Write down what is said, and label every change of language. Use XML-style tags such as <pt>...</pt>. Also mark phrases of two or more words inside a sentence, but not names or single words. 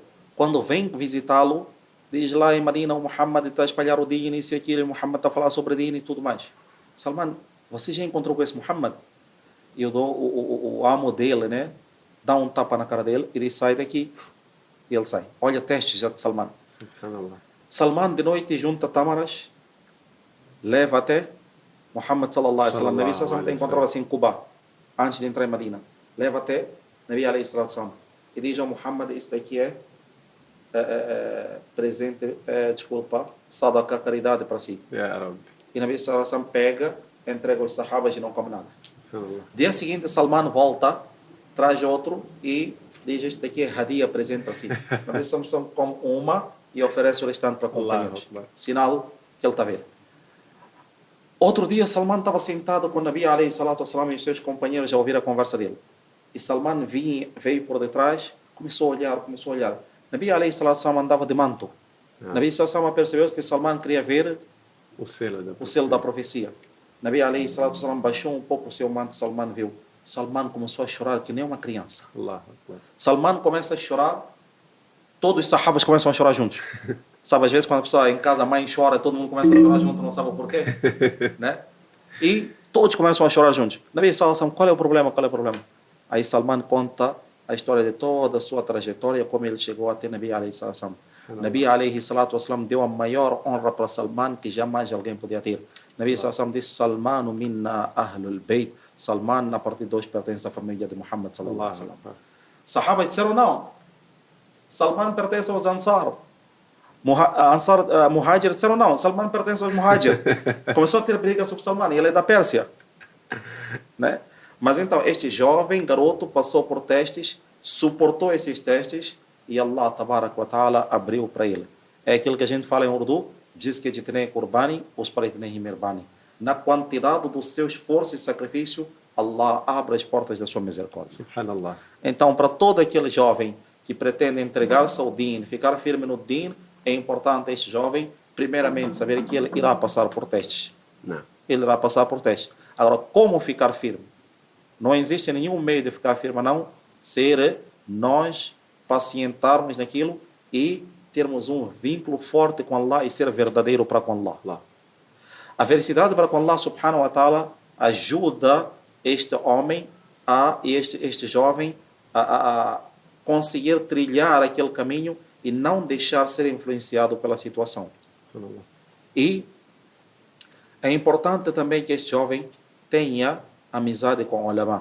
<pt>Quando vem visitá-lo, diz lá em Medina: o Muhammad está a espalhar o din, isso e aquilo, e o Muhammad está a falar sobre din e tudo mais. Salman, você já encontrou com esse Muhammad? E o amo dele, né, dá um tapa na cara dele e diz: sai daqui. E ele sai. Olha testes já de Salman. Salman de noite junta tamaras, leva até Muhammad</pt> <ar>صلى الله عليه وسلم.</ar> <pt>Nabi</pt> <ar>صلى الله عليه وسلم</ar> <pt>encontrava-se em Cuba antes de entrar em Medina. Leva até Nabi</pt> <ar>عليه وسلم</ar> <pt>e diz ao Muhammad: isso daqui é presente, desculpa, sadaqa, caridade para si.</pt> <ar>يا ربي.</ar> <pt>E Nabi</pt> <ar>صلى الله عليه وسلم</ar> <pt>pega, entrega aos sahabas e não come nada. Dia seguinte, Salman volta, traz outro e diz: este aqui é hadiya, presente para si. Nabi</pt> <ar>صلى الله عليه وسلم</ar> <pt>come uma e oferece o restante para companheiros. Sinal que ele está vendo. Outro dia, Salman estava sentado com o Nabi</pt> <ar>عليه الصلاة والسلام</ar> <pt>e os seus companheiros a ouvir a conversa dele. E Salman veio por detrás, começou a olhar. Nabi</pt> <ar>عليه الصلاة والسلام</ar> <pt>andava de manto. Nabi</pt> <ar>صلى الله عليه وسلم</ar> <pt>percebeu que Salman queria ver o selo da profecia. Nabi</pt> <ar>عليه الصلاة والسلام</ar> <pt>baixou um pouco o seu manto, Salman viu. Salman começou a chorar que nem uma criança. Salman começa a chorar, todos os sahabas começam a chorar juntos. Sabe, às vezes quando a pessoa em casa, a mãe chora, todo mundo começa a chorar junto, não sabe o porquê. Né? E todos começam a chorar juntos.</pt> <ar>نبي صلى الله عليه وسلم,</ar> <pt>qual é o problema? Aí Salman conta a história de toda a sua trajetória, como ele chegou até Nabi</pt> <ar>عليه الصلاة والسلام.</ar> <pt>Nabi</pt> <ar>عليه الصلاة والسلام</ar> <pt>deu a maior honra para Salman que jamais alguém podia ter. Nabi</pt> <ar>صلى الله عليه وسلم</ar> <pt>disse:</pt> <ar>سلمان منا أهل البيت.</ar> <pt>Salman, a partir de hoje, pertence à família de Muhammad</pt> <ar>صلى الله عليه وسلم.</ar> <pt>Sahabas disseram: não, Salman pertence aos Ansar. Muhajir disseram: não, Salman pertence aos Muhajir. Começou a ter briga sobre Salman, e ele é da Pérsia. Né? Mas então, este jovem garoto passou por testes, suportou esses testes, e Allah</pt> <ar>تبارك وتعالى</ar> <pt>abriu para ele. É aquilo que a gente fala em Urdu: diz que jitne kurbani, os paritne himerbani. Na quantidade do seu esforço e sacrifício, Allah abre as portas da sua misericórdia. Subhanallah. Então, para todo aquele jovem que pretende entregar-se ao din, ficar firme no din, é importante este jovem, primeiramente, saber que ele irá passar por testes. Não. Ele irá passar por testes. Agora, como ficar firme? Não existe nenhum meio de ficar firme, não, ser nós pacientarmos naquilo e termos um vínculo forte com Allah e ser verdadeiro para com Allah. A veracidade para com Allah</pt> <ar>سبحانه وتعالى</ar> <pt>ajuda este homem, este jovem, a conseguir trilhar aquele caminho e não deixar ser influenciado pela situação. E é importante também que este jovem tenha amizade com o ulama.</pt>